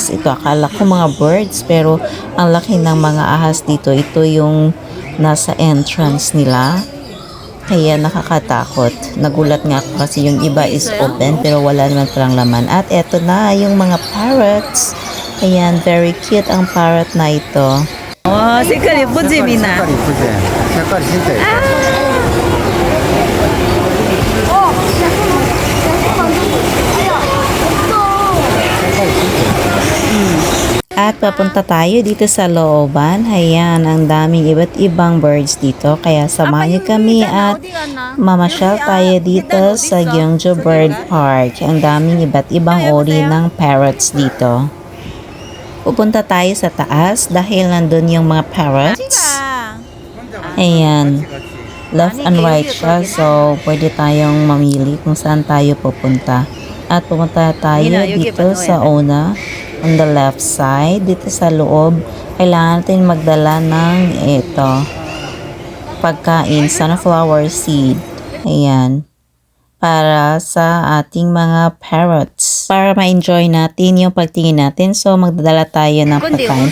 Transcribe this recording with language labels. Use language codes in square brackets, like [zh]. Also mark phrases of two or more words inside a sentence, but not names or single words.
[tl] Ito, akala ko mga birds, pero ang laki ng mga ahas dito. Ito yung nasa entrance nila. Kaya nakakatakot. Nagulat nga ako kasi yung iba is open pero wala naman palang laman. At eto na yung mga parrots. Ayan, [en] very cute [tl] ang parrot na ito. [ko] 와, 색깔 예쁘지, 미나? 색깔 이쁘지? 색깔이 진짜 예쁘지? [tl] At papunta tayo dito sa looban. Ayan, ang daming iba't ibang birds dito. Kaya samahan niyo kami at mamasyal tayo dito sa Gyeongju Bird Park. Ang daming iba't ibang uri ng parrots dito. Pupunta tayo sa taas dahil nandun yung mga parrots. Ayan. [en] Left and right siya. [tl] So, pwede tayong mamili kung saan tayo pupunta. At pupunta tayo dito sa una. [en] On the left side. [tl] Dito sa loob. Kailangan natin magdala ng ito. Pagkain. [en] Sunflower seed. [tl] Ayan. Para sa ating mga parrots. Para ma-enjoy natin yung pagtingin natin. So, magdadala tayo ng pagkain.